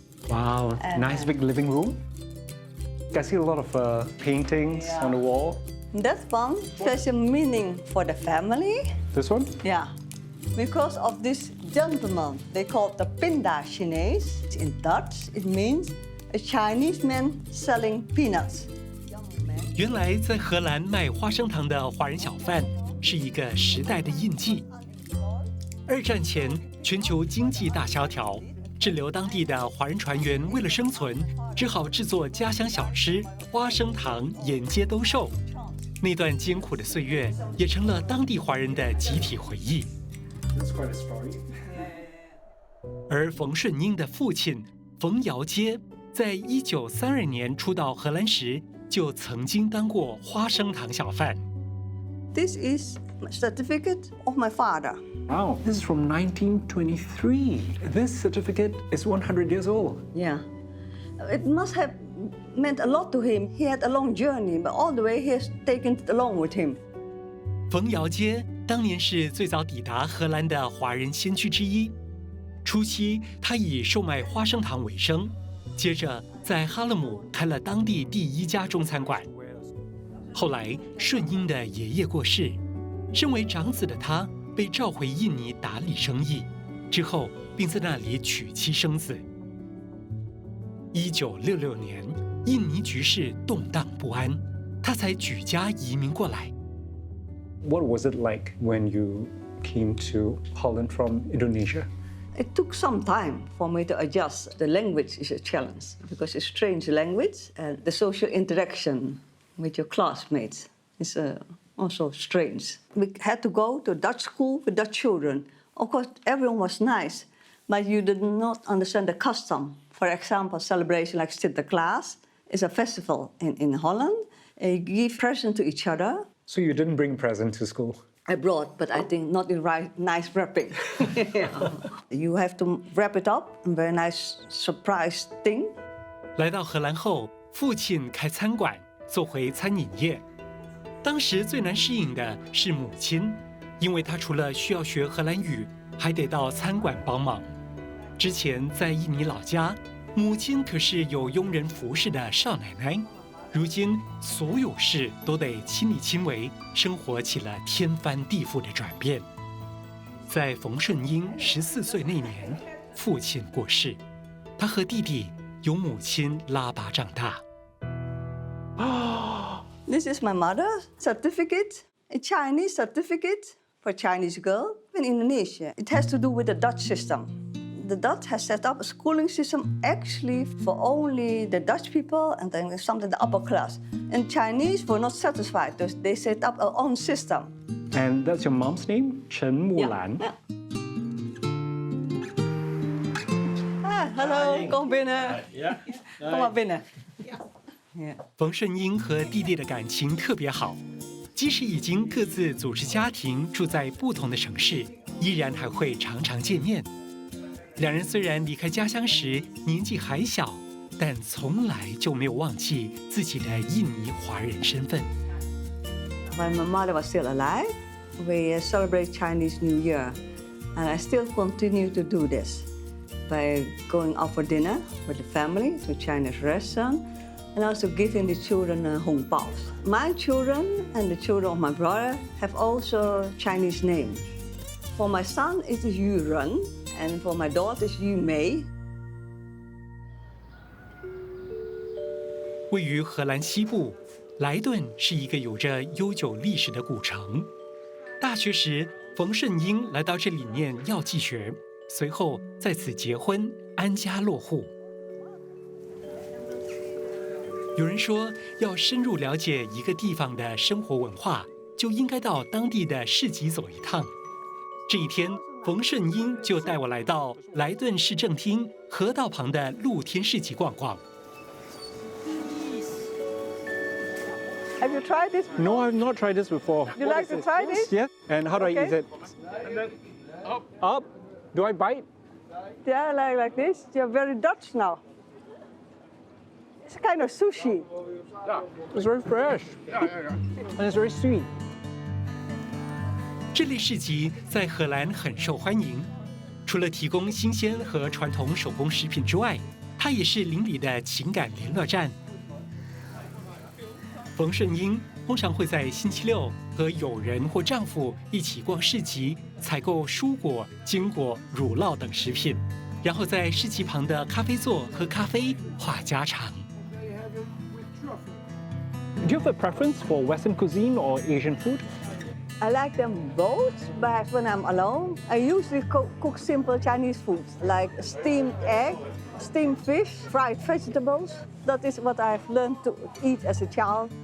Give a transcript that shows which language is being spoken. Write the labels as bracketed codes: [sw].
[en] Wow, nice big living room. I see a lot of paintings on the wall. That one special meaning for the family. This one? Yeah, because of this gentleman, they call it the Pinda Chinees. In Dutch, it means a Chinese man selling peanuts. [zh] 原来在荷兰卖花生糖的华人小贩是一个时代的印记。二战前，全球经济大萧条，滞留当地的华人船员为了生存，只好制作家乡小吃花生糖，沿街兜售。那段艰苦的岁月，也成了当地华人的集体回忆。 [en] That's quite a story. [zh] 而冯顺英的父亲冯尧街，在1932年初到荷兰时，就曾经当过花生糖小贩。 [en] This is a certificate of my father. Wow, this is from 1923. This certificate is 100 years old. Yeah, it must have meant a lot to him. He had a long journey, but all the way he has taken it along with him. [zh] 冯尧街当年是最早抵达荷兰的华人先驱之一。初期，他以售卖花生糖为生，接着在哈勒姆开了当地第一家中餐馆。后来，顺英的爷爷过世，身为长子的他被召回印尼打理生意，之后并在那里娶妻生子。 1966年，印尼局势动荡不安，他才举家移民过来。 [en] What was it like when you came to Holland from Indonesia? It took some time for me to adjust. The language is a challenge because it's a strange language, and the social interaction with your classmates is also strange. We had to go to Dutch school with Dutch children. Of course, everyone was nice, but you did not understand the custom. For example, celebration like Sinterklaas is a festival in Holland. You give presents to each other. So you didn't bring a present to school? I brought, but I think not in nice wrapping. You have to wrap it up, a very nice surprise thing. [zh] 来到荷兰后，父亲开餐馆，做回餐饮业。当时最难适应的是母亲，因为她除了需要学荷兰语，还得到餐馆帮忙。之前在印尼老家，母亲可是有佣人服侍的少奶奶。如今所有事都得亲力亲为，生活起了天翻地覆的转变。在冯顺英14岁那年，父亲过世，他和弟弟由母亲拉拔长大。 [en] This is my mother's certificate, a Chinese certificate for a Chinese girl in Indonesia. It has to do with the Dutch system. The Dutch has set up a schooling system actually for only the Dutch people and then something the upper class. And Chinese were not satisfied, so they set up their own system. And that's your mom's name? Chen Mulan. Yeah. Ah, hello, [nl] kom binnen. Kom maar binnen. [en] Yeah. [zh] 冯顺英和弟弟的感情特别好，即使已经各自组织家庭，住在不同的城市，依然还会常常见面。两人虽然离开家乡时年纪还小，但从来就没有忘记自己的印尼华人身份。 [en] When my mother was still alive, we celebrate Chinese New Year, and I still continue to do this by going out for dinner with the family to a Chinese restaurant, and also giving the children hong baos. My children and the children of my brother have also Chinese names. For my son, it is Yu Ren, and for my daughter, it's Yu Mei. [zh] 位于荷兰西部，莱顿是一个有着悠久历史的古城。大学时，冯顺英来到这里念药剂学，随后在此结婚，安家落户。有人说，要深入了解一个地方的生活文化，就应该到当地的市集走一趟。这一天，冯顺英就带我来到莱顿市政厅河道旁的露天市集逛逛。 [en] Have you tried this? No, I've not tried this before. You like to try this? Yeah. And how do I Okay. use it? And then up. Up. Do I bite? Yeah, like this. You're very Dutch now. It's kind of sushi. Yeah. It's very fresh Yeah. and it's very sweet. [zh] 这类市集在荷兰很受欢迎，除了提供新鲜和传统手工食品之外，它也是邻里的情感联络站。冯顺英通常会在星期六和友人或丈夫一起逛市集，采购蔬果、坚果、乳酪等食品，然后在市集旁的咖啡座喝咖啡话家常。 [en] Do you have a preference for Western cuisine or Asian food? I like them both, but when I'm alone, I usually cook simple Chinese foods like steamed egg, steamed fish, fried vegetables. That is what I've learned to eat as a child.